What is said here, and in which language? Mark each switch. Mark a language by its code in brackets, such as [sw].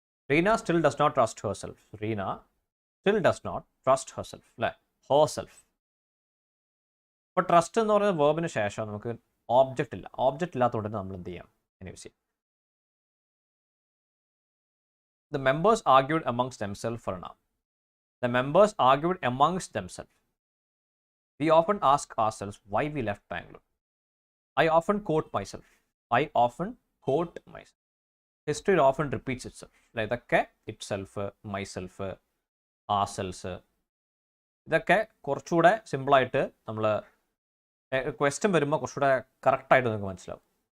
[en] Reena still does not trust herself. Reena still does not trust herself. [ml] അല്ലേ, herself. അപ്പോൾ trust എന്ന് പറയുന്ന വേർബിന് ശേഷം നമുക്ക് ഓബ്ജക്റ്റ് ഇല്ല. ഓബ്ജക്റ്റ് ഇല്ലാത്തതുകൊണ്ട് നമ്മൾ എന്ത് ചെയ്യാം എന്ന് യൂസ് ചെയ്യാം. [en] The members argued amongst themselves for an hour. The members argued amongst themselves. We often ask ourselves why we left Bangalore. I often quote myself. I often quote myself. History often repeats itself. [ml] ഇതൊക്കെ itself, myself, ourselves, ഇതൊക്കെ കുറച്ചുകൂടെ സിമ്പിളായിട്ട് നമ്മൾ question വരുമ്പോൾ കുറച്ചുകൂടെ കറക്റ്റായിട്ട് നിങ്ങൾക്ക് മനസ്സിലാവും.